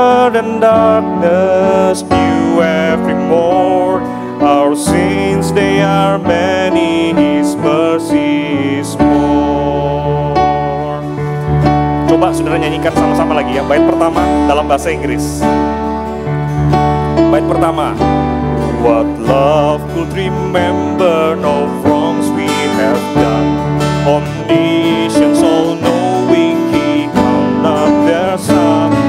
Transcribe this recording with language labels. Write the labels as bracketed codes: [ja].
[en] And darkness new every morn. Our sins, they are many, His mercy is more. [id] Coba saudara nyanyikan sama-sama lagi ya. Bait pertama dalam bahasa Inggris. Bait pertama. [en] What love could remember, no wrongs we have done. Omniscience, all-knowing, He count not their sum.